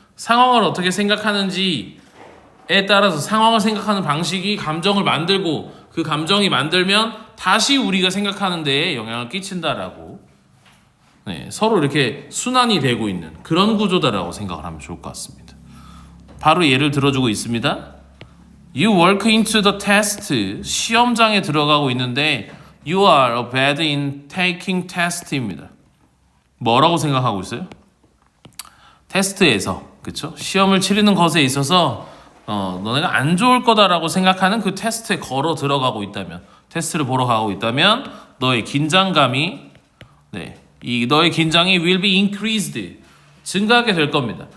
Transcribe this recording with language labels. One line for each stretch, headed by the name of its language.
Korean: 상황을 어떻게 생각하는지에 따라서 상황을 생각하는 방식이 감정을 만들고, 그 감정이 만들면 다시 우리가 생각하는 데에 영향을 끼친다라고, 네, 서로 이렇게 순환이 되고 있는 그런 구조다라고 생각을 하면 좋을 것 같습니다. 바로 예를 들어주고 있습니다.
English: You walk into the test.
Korean: 시험장에 들어가고 있는데
English: You are bad in taking test입니다.
Korean: 뭐라고 생각하고 있어요? 테스트에서, 그쵸? 시험을 치르는 것에 있어서 너네가 안 좋을 거다라고 생각하는 그 테스트에 걸어 들어가고 있다면, 테스트를 보러 가고 있다면 너의 긴장감이 너의 긴장이
English: will be increased,
Korean: 증가하게 될 겁니다.